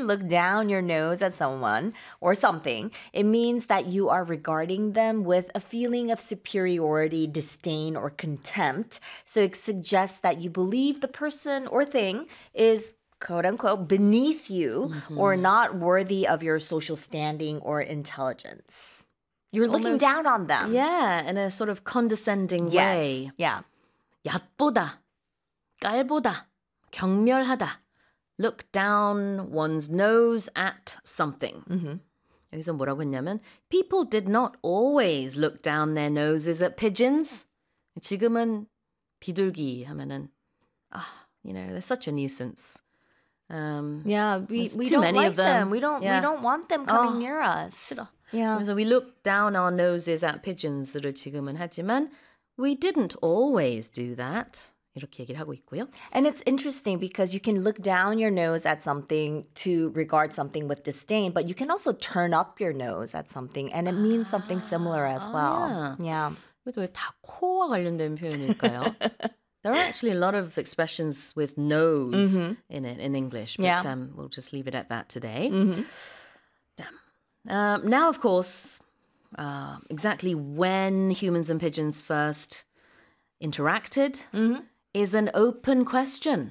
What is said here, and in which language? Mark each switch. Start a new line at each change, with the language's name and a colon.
English: Look down your nose at someone or something. It means that you are regarding them with a feeling of superiority, disdain, or contempt. So it suggests that you believe the person or thing is quote-unquote, beneath you or not worthy of your social standing or intelligence. You're looking almost down on them. Yeah, in a sort of condescending way. Yeah.
Korean: 얕보다, 깔보다, 경멸하다.
English: Look down one's nose at something. Mm-hmm.
Korean: 여기서 뭐라고 했냐면,
English: people did not always look down their noses at pigeons.
Korean: 지금은 비둘기 하면은,
English: you know, they're such a nuisance. We don't like them. We don't want them coming near us.
Korean: 싫어.
English: Yeah. So we look down our noses at pigeons
Korean: 를 지금은 하지만
English: we didn't always do that.
Korean: 이렇게 얘기를 하고 있고요.
English: And it's interesting because you can look down your nose at something to regard something with disdain, but you can also turn up your nose at something and it means something similar as well. Yeah.
Korean: 이것도 왜 다 코와 관련된 표현일까요?
English: There are actually a lot of expressions with nose in it in English, but we'll just leave it at that today. Mm-hmm. Now, of course, exactly when humans and pigeons first interacted is an open question.